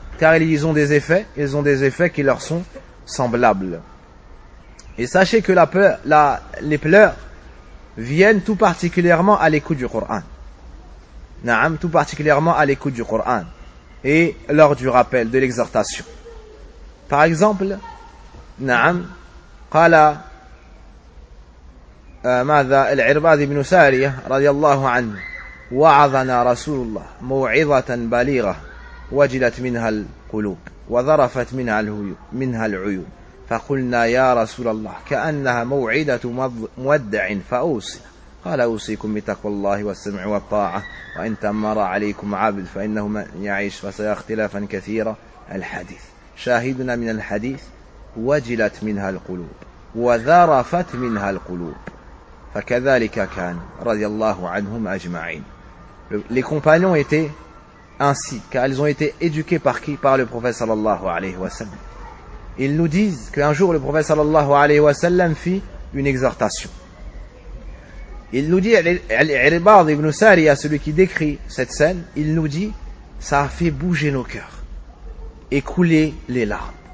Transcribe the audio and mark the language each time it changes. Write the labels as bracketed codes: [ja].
[fr] Car ils ont des effets qui leur sont semblables. Et sachez que les pleurs viennent tout particulièrement à l'écoute du Coran. Naam, tout particulièrement à l'écoute du Coran. Et lors du rappel, de l'exhortation. Par exemple, [ar] Naam, qala ماذا العرباض بن سارية رضي الله عنه وعظنا رسول الله موعظة بليغة وجلت منها القلوب وظرفت منها العيون فقلنا يا رسول الله كأنها موعدة مودع فأوصي قال أوصيكم بتقوى الله والسمع والطاعة وإن تمر عليكم عبد فإنه من يعيش فسيرى اختلافا كثيرا الحديث شاهدنا من الحديث وجلت منها القلوب وظرفت منها القلوب فكذلك كان رضي الله عنهم أجمعين. [fr] Les compagnons étaient ainsi, car ils ont été éduqués par qui? Par le prophète sallallahu alayhi wa sallam. Ils nous disent qu'un jour le prophète sallallahu alayhi wa sallam fit une exhortation. Il nous dit, Al-Irbad ibn Sariya, celui qui décrit cette scène, il nous dit, ça a fait bouger nos cœurs et couler les larmes.